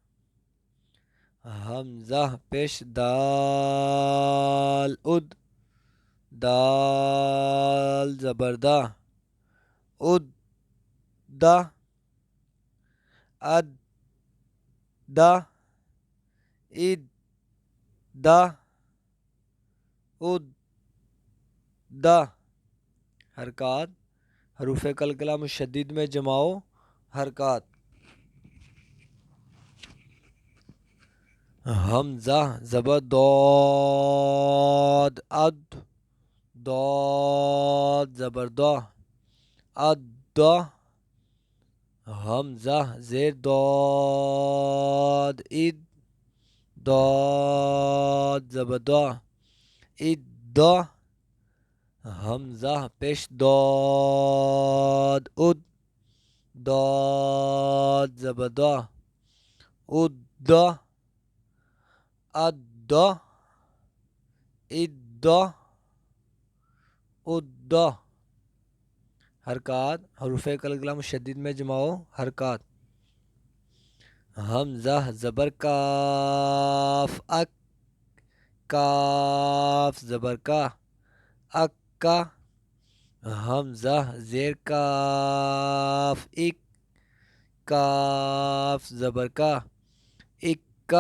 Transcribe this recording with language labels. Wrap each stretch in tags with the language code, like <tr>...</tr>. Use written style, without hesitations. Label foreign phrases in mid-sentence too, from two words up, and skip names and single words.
<ur>حمزہ پیش دال، اد، دال زبر دا، اد، دا. اد، دا، اد، دا، اد، دا حرکات، حروف قلقلہ مشدد میں جماؤ حرکات. حمزہ زبر ضاد، اد، ضاد زبر دا، اد. حمزہ زیر ضاد، اد، ضاد زبر دا، اد. حمزہ پیش ضاد، اد، ضاد زبر دا، اد. اد، اد، اد حرکات، حروف قلقلہ مشدد میں جماؤ حرکات. حمزہ زبر کاف، اک، کاف زبر کا، اکا. حمزہ زیر کاف، اک، کاف زبر کا، اکا.</ur>